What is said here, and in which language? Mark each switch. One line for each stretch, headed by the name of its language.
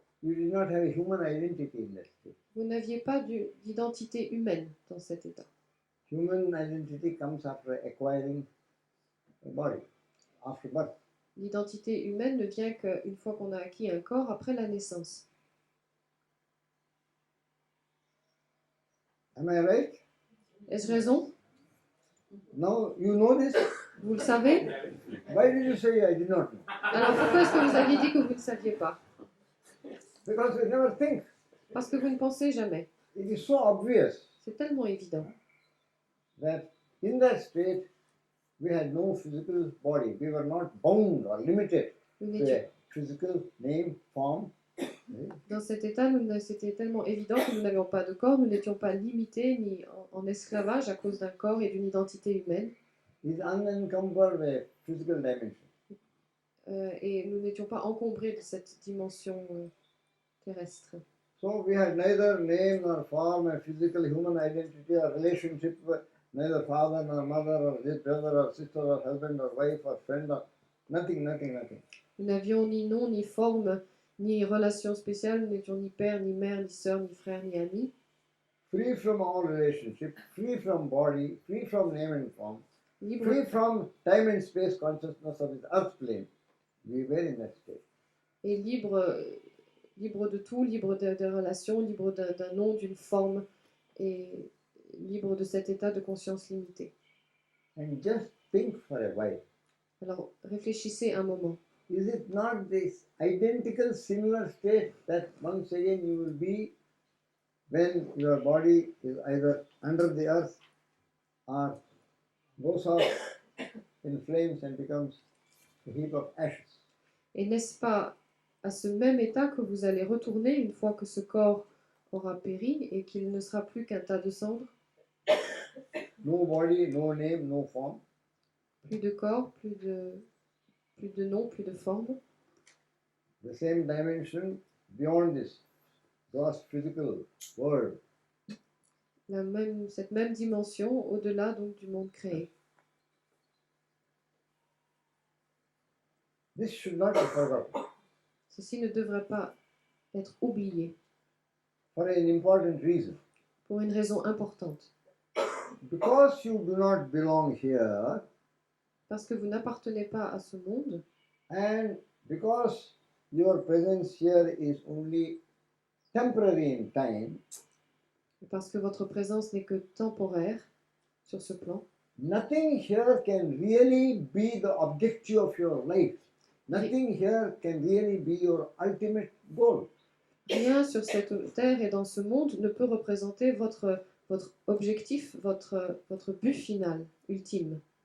English: you did not have a human identity in that state.
French: vous n'aviez pas d'identité humaine dans cet état.
English: Human identity comes after acquiring a body, after birth.
French: L'identité humaine ne vient qu'une fois qu'on a acquis un corps après la naissance.
English: Am I right?
French: Ai-je raison?
English: Now you know this.
French: Vous le savez?
English: Why did you say I did not know?
French: Alors pourquoi est-ce que vous aviez dit que vous ne saviez pas?
English: Because we never think.
French: Parce que vous ne pensez jamais.
English: It is so obvious
French: C'est tellement évident
English: that in that state we had no physical body. We were not bound or limited
French: Nous
English: to
French: n'étions-
English: a physical name, form.
French: Dans cet état, c'était tellement évident que nous n'avions pas de corps, nous n'étions pas limités ni en esclavage à cause d'un corps et d'une identité humaine,
English: It is unencumbered by a physical dimension.
French: et nous n'étions pas encombrés de cette dimension terrestre.
English: So we had neither name nor form, a physical human identity or relationship with neither father nor mother or this brother or sister or husband or wife or friend or nothing.
French: Nous n'avions ni nom, ni forme, ni relation spéciale, nous n'étions ni père, ni mère, ni sœur, ni frère, ni ami,
English: Free from all relationship, free from body, free from name and form,
French: libre,
English: free from time and space consciousness of this earth plane. We were in that state.
French: et libre de tout, libre de relations, libre d'un nom, d'une forme, et libre de cet état de conscience limitée.
English: And just think for a while.
French: Alors réfléchissez un moment.
English: Is it not this identical similar state that once again you will be when your body is either under the earth or goes off in flames and becomes a heap of ashes?
French: Et n'est-ce pas à ce même état que vous allez retourner une fois que ce corps aura péri et qu'il ne sera plus qu'un tas de cendres?
English: No body, no name, no form.
French: Plus de corps, plus de nom, plus de forme.
English: The same dimension beyond this gross physical world.
French: Cette même dimension au-delà donc du monde créé.
English: This should not be forgotten
French: Ceci ne devrait pas être oublié
English: for an important reason.
French: pour une raison importante.
English: Because you do not belong here,
French: Parce que vous n'appartenez pas à ce monde,
English: and because your presence here is only temporary in time,
French: et parce que votre présence n'est que temporaire sur ce plan,
English: nothing here can really be the objective of your life. Nothing here can really be your ultimate goal.
French: rien sur cette terre et dans ce monde ne peut représenter votre objectif, votre but final, ultime.